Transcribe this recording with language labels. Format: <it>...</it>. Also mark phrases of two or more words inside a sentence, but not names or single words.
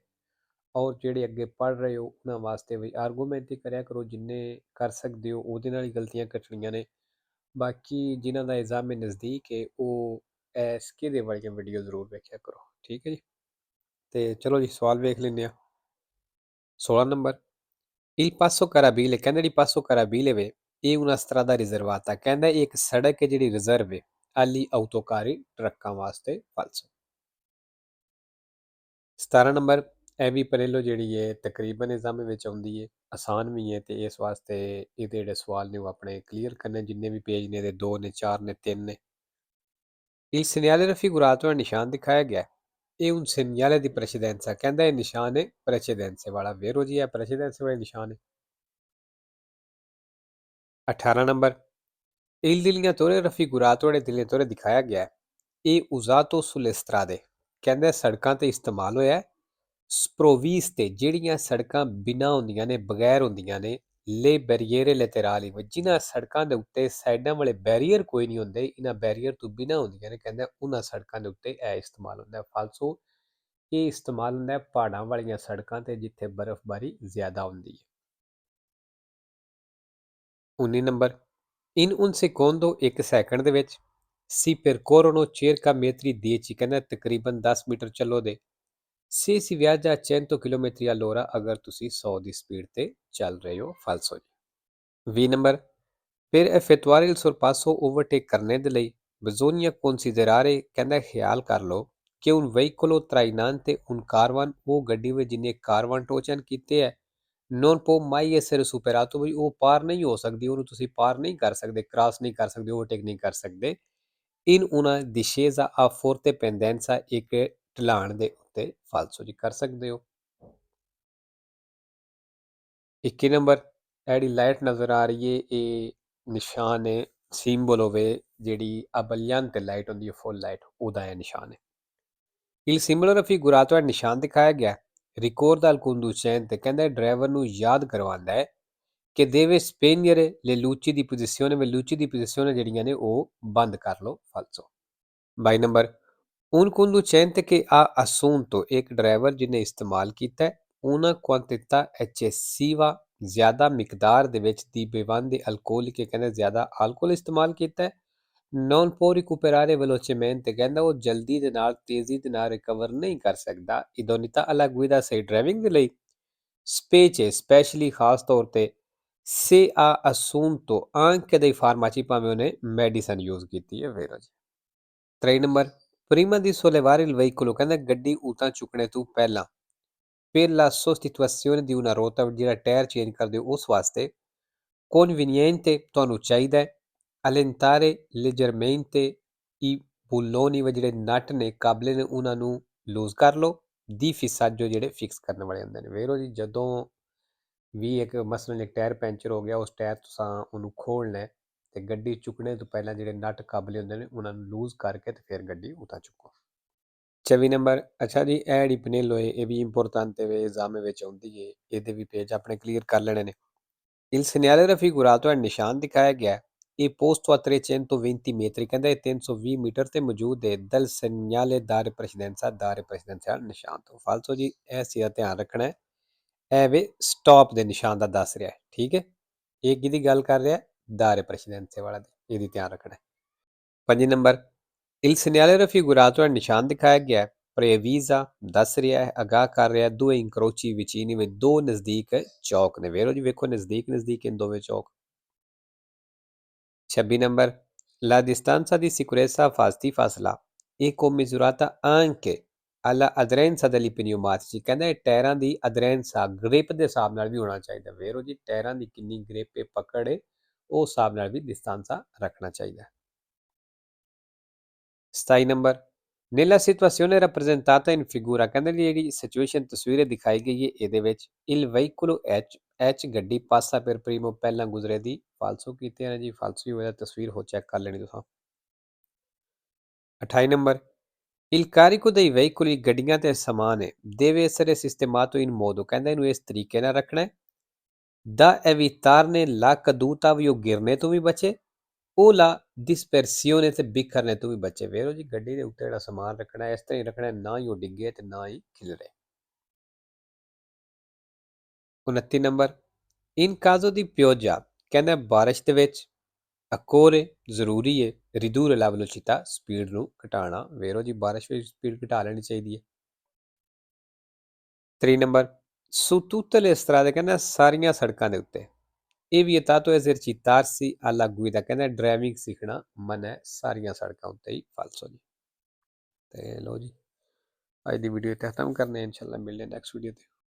<pa>ਔਰ ਜਿਹੜੇ ਅੱਗੇ ਪੜ੍ਹ ਰਹੇ ਹੋ ਉਹਨਾਂ ਵਾਸਤੇ ਵੀ ਆਰਗੂਮੈਂਟ ਹੀ ਕਰਿਆ ਕਰੋ, ਜਿੰਨੇ ਕਰ ਸਕਦੇ ਹੋ ਉਹਦੇ ਨਾਲ ਹੀ ਗਲਤੀਆਂ ਕੱਟਣੀਆਂ ਨੇ। ਬਾਕੀ ਜਿਨ੍ਹਾਂ ਦਾ ਐਗਜ਼ਾਮ ਨਜ਼ਦੀਕ ਹੈ ਉਹ ਐਸਕੇ ਦੇ ਵਾਲੀਆਂ ਵੀਡੀਓ ਜ਼ਰੂਰ ਵੇਖਿਆ ਕਰੋ, ਠੀਕ ਹੈ ਜੀ। ਤੇ ਚਲੋ ਜੀ ਸਵਾਲ ਵੇਖ ਲੈਂਦੇ ਆ। 16 ਨੰਬਰ,</pa> <it>Il Passo Carabile</it> <pa>ਕਹਿੰਦਾ ਜਿਹੜੀ</pa> <it>passo carrabile</it> <pa>ਵੇ ਇਹ</pa> <it>una strada riservata,</it> <pa>ਕਹਿੰਦਾ ਇਹ ਇੱਕ ਸੜਕ ਹੈ ਜਿਹੜੀ ਰਿਜ਼ਰਵ ਹੈ</pa> <it>agli autocarri</it> <pa>ਟਰੱਕਾਂ ਵਾਸਤੇ, ਫਾਲਸੋ। 17 ਨੰਬਰ, ਇਹ ਵੀ ਪਰੇਲੋ ਜਿਹੜੀ ਹੈ ਤਕਰੀਬਨ ਐਗਜ਼ਾਮ ਵਿੱਚ ਆਉਂਦੀ ਹੈ, ਆਸਾਨ ਵੀ ਹੈ ਤੇ ਇਸ ਵਾਸਤੇ ਇਹਦੇ ਜਿਹੜੇ ਸਵਾਲ ਨੇ ਉਹ ਆਪਣੇ ਕਲੀਅਰ ਕਰਨੇ, ਜਿੰਨੇ ਵੀ ਪੇਜ ਨੇ ਇਹਦੇ 2 ਨੇ 4 ਨੇ 3 ਨੇ।</pa> <it>Il segnale raffigurato</it> <pa>ਦਾ ਨਿਸ਼ਾਨ ਦਿਖਾਇਆ ਗਿਆ ਹੈ, ਇਹ</pa> <it>un segnale di precedenza,</it> <pa>ਕਹਿੰਦਾ ਇਹ ਨਿਸ਼ਾਨ ਹੈ ਪ੍ਰੈਸੀਡੈਂਸੇ ਵਾਲਾ, ਵੇਰੋ ਜੀ ਹੈ ਪ੍ਰੈਸੀਡੈਂਸੇ ਵਾਲਾ ਨਿਸ਼ਾਨ ਹੈ। 18 ਨੰਬਰ,</pa> <it>Il delineatore raffigurato ਜਿਹੜੇ delineatore</it> <pa>ਦਿਖਾਇਆ ਗਿਆ ਹੈ ਇਹ</pa> <it>usato sulle strade,</it> <pa>ਕਹਿੰਦਾ ਸੜਕਾਂ ਤੇ ਇਸਤੇਮਾਲ ਹੋਇਆ ਹੈ sprovviste ਜਿਹੜੀਆਂ ਸੜਕਾਂ ਬਿਨਾਂ ਹੁੰਦੀਆਂ ਨੇ, ਬਗੈਰ ਹੁੰਦੀਆਂ ਨੇ,</pa> <it>le barriere laterali</it> <pa>ਜਿਨ੍ਹਾਂ ਸੜਕਾਂ ਦੇ ਉੱਤੇ ਸਾਈਡਾਂ ਵਾਲੇ ਬੈਰੀਅਰ ਕੋਈ ਨਹੀਂ ਹੁੰਦੇ, ਇਹਨਾਂ ਬੈਰੀਅਰ ਤੋਂ ਬਿਨਾਂ ਹੁੰਦੀਆਂ ਨੇ, ਕਹਿੰਦਾ ਉਹਨਾਂ ਸੜਕਾਂ ਦੇ ਉੱਤੇ ਇਹ ਇਸਤੇਮਾਲ ਹੁੰਦਾ ਹੈ। ਫਾਲਸੋ ਇਹ ਇਸਤੇਮਾਲ ਹੁੰਦਾ ਹੈ ਪਹਾੜਾਂ ਵਾਲੀਆਂ ਸੜਕਾਂ ਤੇ ਜਿੱਥੇ ਬਰਫ਼ਬਾਰੀ ਜ਼ਿਆਦਾ ਹੁੰਦੀ ਹੈ। 19 ਨੰਬਰ,</pa> <it>in un secondo</it> <pa>ਇੱਕ ਸੈਕਿੰਡ ਦੇ ਵਿੱਚ</pa> <it>si percorrono circa metri 10,</it> <pa>ਕਹਿੰਦਾ ਤਕਰੀਬਨ 10 ਮੀਟਰ ਚੱਲੋ ਦੇ,</pa> <it>se si viaggia a 100 km all'ora</it> <pa>ਅਗਰ ਤੁਸੀਂ 100 ਦੀ ਸਪੀਡ ਤੇ ਚੱਲ ਰਹੇ ਹੋ, ਫਾਲਸੋ ਜੀ। 20 ਨੰਬਰ,</pa> <it>per effettuare il sorpasso</it> <pa>overtake ਕਰਨੇ ਦੇ ਲਈ</pa> <it>bisogna considerare,</it> <pa>ਕਹਿੰਦਾ ਖਿਆਲ ਕਰ ਲਓ ਕਿ</pa> <it>un veicolo trainante un caravan,</it> <pa>ਉਹ ਗੱਡੀ ਵਿੱਚ ਜਿਹਨੇ ਕਾਰਵਾਨ ਟੋਚਨ ਕੀਤੇ ਹੈ,</pa> <it>non può mai essere superato,</it> <pa>ਵੀ ਉਹ ਪਾਰ ਨਹੀਂ ਹੋ ਸਕਦੀ, ਉਹਨੂੰ ਤੁਸੀਂ ਪਾਰ ਨਹੀਂ ਕਰ ਸਕਦੇ, ਕ੍ਰਾਸ ਨਹੀਂ ਕਰ ਸਕਦੇ, ਓਵਰਟੇਕ ਨਹੀਂ ਕਰ ਸਕਦੇ।</pa> <it>in una discesa a forte pendenza,</it> <pa>ਇੱਕ ਢਲਾਣ ਦੇ ਉੱਤੇ, ਫਾਲਸੋ ਜੀ ਕਰ ਸਕਦੇ ਹੋ। 21 ਨੰਬਰ, ਇਹ ਜਿਹੜੀ ਲਾਈਟ ਨਜ਼ਰ ਆ ਰਹੀ ਹੈ ਇਹ ਨਿਸ਼ਾਨ ਹੈ, ਸਿੰਬਲ ਹੋਵੇ ਜਿਹੜੀ ਅਬਲਿਆਨ ਤੇ ਲਾਈਟ ਹੁੰਦੀ ਹੈ</pa> <en>full light,</en> <pa>ਉਹਦਾ ਇਹ ਨਿਸ਼ਾਨ ਹੈ।</pa> <it>il simbolo raffigurato</it> <pa>ਹੈ ਨਿਸ਼ਾਨ ਦਿਖਾਇਆ ਗਿਆ</pa> <it>ricorda al conducente,</it> <pa>ਕਹਿੰਦਾ ਡਰਾਈਵਰ ਨੂੰ ਯਾਦ ਕਰਵਾਉਂਦਾ ਹੈ ਕਿ</pa> <it>deve spegnere le luci di posizione,</it> <pa>ਵੇ</pa> <it>luci di posizione</it> <pa>ਜਿਹੜੀਆਂ ਨੇ ਉਹ ਬੰਦ ਕਰ ਲਓ, ਫਾਲਸੋ। 22 ਨੰਬਰ,</pa> <it>un conducente che ha assunto,</it> <pa>ਇੱਕ ਡਰਾਈਵਰ ਜਿਹਨੇ ਇਸਤੇਮਾਲ ਕੀਤਾ ਹੈ</pa> <it>una quantità eccessiva,</it> <pa>ਜ਼ਿਆਦਾ ਮਿਕਦਾਰ ਦੇ ਵਿੱਚ ਦੀ</pa> <it>bevande alcoliche,</it> <pa>ਕਹਿੰਦਾ ਜ਼ਿਆਦਾ ਅਲਕੋਹਲ ਇਸਤੇਮਾਲ ਕੀਤਾ ਹੈ।</pa> <it>non può recuperare velocemente,</it> <pa>ਕਹਿੰਦਾ ਉਹ ਜਲਦੀ ਦੇ ਨਾਲ ਤੇਜ਼ੀ ਦੇ ਨਾਲ ਰਿਕਵਰ ਨਹੀਂ ਕਰ ਸਕਦਾ,</pa> <it>idoneità alla guida,</it> <pa>ਸਹੀ ਡਰਾਈਵਿੰਗ ਦੇ ਲਈ।</pa> <it>specie</it> <pa>ਸਪੈਸ਼ਲੀ ਖਾਸ ਤੌਰ ਤੇ</pa> <it>se ha assunto anche dei farmaci,</it> <pa>ਭਾਵੇਂ ਉਹਨੇ ਮੈਡੀਸਨ ਯੂਜ਼ ਕੀਤੀ ਹੈ, ਵੇਰੋ ਜੀ। 23 ਨੰਬਰ,</pa> <it>prima di sollevare il veicolo,</it> <pa>ਕਹਿੰਦਾ ਗੱਡੀ ਉਤਾਂ ਚੁੱਕਣੇ ਤੋਂ ਪਹਿਲਾਂ</pa> <it>per la sostituzione di una ruota,</it> <pa>ਜਿਹੜਾ ਟਾਇਰ ਚੇਂਜ ਕਰਦੇ ਹੋ ਉਸ ਵਾਸਤੇ conveniente, ਤੁਹਾਨੂੰ ਚਾਹੀਦਾ ਹੈ</pa> <it>allentare leggermente i bulloni,</it> <pa>ਜਿਹੜੇ ਨਟ ਨੇ ਕਾਬਲੇ ਨੇ ਉਹਨਾਂ ਨੂੰ ਲੂਜ਼ ਕਰ ਲਓ,</pa> <it>di fissaggio</it> <pa>ਜਿਹੜੇ ਫਿਕਸ ਕਰਨ ਵਾਲੇ ਹੁੰਦੇ ਨੇ, ਵੇਰੋ ਜੀ ਜਦੋਂ ਵੀ ਇੱਕ ਮਸਲਨ ਇੱਕ ਟਾਇਰ ਪੈਂਚਰ ਹੋ ਗਿਆ, ਉਸ ਟਾਇਰ ਤੁਸੀਂ ਉਹਨੂੰ ਖੋਲ੍ਹਣਾ ਹੈ ਤੇ ਗੱਡੀ ਚੁੱਕਣੇ ਤੋਂ ਪਹਿਲਾਂ ਜਿਹੜੇ ਨਟ ਕਾਬਲੇ ਹੁੰਦੇ ਨੇ ਉਹਨਾਂ ਨੂੰ ਲੂਜ਼ ਕਰਕੇ ਤੇ ਫਿਰ ਗੱਡੀ ਉਤਾਂ ਚੁੱਕੋ। 24 ਨੰਬਰ, ਅੱਛਾ ਜੀ ਇਹ ਜਿਹੜੀ ਪਨੇਲੋ ਹੈ ਇਹ ਵੀ ਇੰਪੋਰਟੈਂਟ ਹੈ, ਐਗਜ਼ਾਮ ਵਿੱਚ ਆਉਂਦੀ ਹੈ, ਇਹਦੇ ਵੀ ਪੇਜ ਆਪਣੇ ਕਲੀਅਰ ਕਰ ਲੈਣੇ ਨੇ।</pa> <it>il segnale raffigurato</it> <pa>ਹੈ ਨਿਸ਼ਾਨ ਦਿਖਾਇਆ ਗਿਆ ਇਹ</pa> <it>posto a 320 metri,</it> <pa>ਕਹਿੰਦਾ ਇਹ 320 ਮੀਟਰ ਤੇ ਮੌਜੂਦ ਹੈ</pa> <it>dal segnale dare precedenza, dare precedenza</it> <pa>ਨਿਸ਼ਾਨ ਤੋਂ, ਫਾਲਸੋ ਜੀ ਇਹ ਚੀਜ਼ ਧਿਆਨ ਰੱਖਣਾ ਹੈ, ਇਹ ਵੇ ਸਟਾਪ ਦੇ ਨਿਸ਼ਾਨ ਦਾ ਦੱਸ ਰਿਹਾ ਹੈ, ਠੀਕ ਹੈ। ਇਹ ਕਿਹਦੀ ਗੱਲ ਕਰ ਰਿਹਾ,</pa> <it>dare precedenza</it> <pa>ਵਾਲਾ ਦੀ, ਇਹਦੀ ਧਿਆਨ ਰੱਖਣਾ ਹੈ। 5 ਨੰਬਰ, il segnale raffigurato ਹੈ ਨਿਸ਼ਾਨ ਦਿਖਾਇਆ ਗਿਆ ਪ੍ਰੇਵੀਜ਼ਾ, ਦੱਸ ਰਿਹਾ ਹੈ ਅਗਾਹ ਕਰ ਰਿਹਾ</pa> <it>due incroci vicini,</it> <pa>ਵਿੱਚ ਦੋ ਨਜ਼ਦੀਕ ਚੌਕ ਨੇ, ਵੇਰੋ ਜੀ ਵੇਖੋ ਨਜ਼ਦੀਕ ਨਜ਼ਦੀਕ in ਦੋਵੇਂ ਚੌਕ। 26 ਨੰਬਰ,</pa> <it>la distanza di sicurezza fasti</it> <pa>ਫਾਸਲਾ ਇਹ</pa> <it>commisurata anche alla aderenza degli pneumatici,</it> <pa>ਕਹਿੰਦਾ ਇਹ ਟਾਇਰਾਂ ਦੀ ਅਦਰੈਂਸਾ ਗ੍ਰਿਪ ਦੇ ਹਿਸਾਬ ਨਾਲ ਵੀ ਹੋਣਾ ਚਾਹੀਦਾ, ਵੇਰੋ ਜੀ ਟਾਇਰਾਂ ਦੀ ਕਿੰਨੀ ਗ੍ਰਿਪ ਹੈ ਪਕੜ ਹੈ ਉਸ ਹਿਸਾਬ ਨਾਲ ਵੀ ਡਿਸਟੈਂਸਾ ਰੱਖਣਾ ਚਾਹੀਦਾ। 27 ਨੰਬਰ,</pa> <it>Nella situazione rappresentata in figura,</it> <pa>ਕਹਿੰਦੇ ਨੇ ਜਿਹੜੀ ਸਿਚੁਏਸ਼ਨ ਤਸਵੀਰ ਦਿਖਾਈ ਗਈ ਹੈ ਇਹਦੇ ਵਿੱਚ</pa> <it>il veicolo H</it> <pa>ਗੱਡੀ</pa> <it>passa per primo</it> <pa>ਪਹਿਲਾਂ ਗੁਜ਼ਰੇ ਦੀ ਫਾਲਸੋ ਕੀਤੇ ਨੇ ਜੀ, ਫਾਲਸੋ ਹੀ ਹੋਇਆ, ਤਸਵੀਰ ਹੋ ਚੈੱਕ ਕਰ ਲੈਣੀ ਤੁਸੀਂ।</pa> <it>28 ਨੰਬਰ il carico dei veicoli,</it> <pa>ਗੱਡੀਆਂ ਤੇ ਸਮਾਨ ਹੈ</pa> <it>deve essere sistemato in modo,</it> <pa>ਕਹਿੰਦਾ ਇਹਨੂੰ ਇਸ ਤਰੀਕੇ ਨਾਲ ਰੱਖਣਾ ਹੈ</pa> <it>da evitarne la caduta,</it> <pa>ਵੀ ਉਹ ਗਿਰਨੇ ਤੋਂ ਵੀ ਬਚੇ, ਉਹ</pa> <it>la dispersione</it> <pa>ਤੇ ਬਿਖਰਨੇ ਤੋਂ ਵੀ ਬਚੇ। ਵੇਖੋ ਜੀ ਗੱਡੀ ਦੇ ਉੱਤੇ ਜਿਹੜਾ ਸਮਾਨ ਰੱਖਣਾ ਹੈ ਇਸ ਤਰ੍ਹਾਂ ਹੀ ਰੱਖਣਾ ਹੈ, ਨਾ ਹੀ ਉਹ ਡਿੱਗੇ ਤੇ ਨਾ ਹੀ ਖਿਲਰੇ। 29 ਨੰਬਰ</pa> <it>in caso di pioggia,</it> <pa>ਕਹਿੰਦਾ ਬਾਰਿਸ਼ ਦੇ ਵਿੱਚ ਅਕੋਰੇ ਜ਼ਰੂਰੀ ਹੈ</pa> <it>ridurre la velocità,</it> <pa>ਸਪੀਡ ਨੂੰ ਘਟਾਉਣਾ। ਵੇਖੋ ਜੀ ਬਾਰਿਸ਼ ਵਿੱਚ ਸਪੀਡ ਘਟਾ ਲੈਣੀ ਚਾਹੀਦੀ ਹੈ। 3 ਨੰਬਰ</pa> <it>su tutte le strade,</it> <pa>ਕਹਿੰਦਾ ਸਾਰੀਆਂ ਸੜਕਾਂ ਦੇ ਉੱਤੇ ਇਹ ਵੀ</pa> <it>vietato esercitarsi alla guida,</it> <pa>ਕਹਿੰਦਾ ਡਰਾਈਵਿੰਗ ਸਿੱਖਣਾ ਮਨਾ ਹੈ ਸਾਰੀਆਂ ਸੜਕਾਂ ਉੱਤੇ ਹੀ, ਫਾਲਸੋ ਜੀ। ਤੇ ਲਓ ਜੀ ਅੱਜ ਦੀ ਵੀਡੀਓ ਇੱਥੇ ਖਤਮ ਕਰਨੇ, ਇਨਸ਼ਾਅੱਲਾ ਮਿਲਦੇ</pa> <en>next video</en> <pa>ਤੇ।</pa>